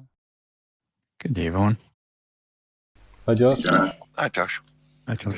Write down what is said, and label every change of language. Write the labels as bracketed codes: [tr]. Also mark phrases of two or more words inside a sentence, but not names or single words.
[en] Good day, everyone. Hi, Josh. Hi, Josh. Hi, Josh.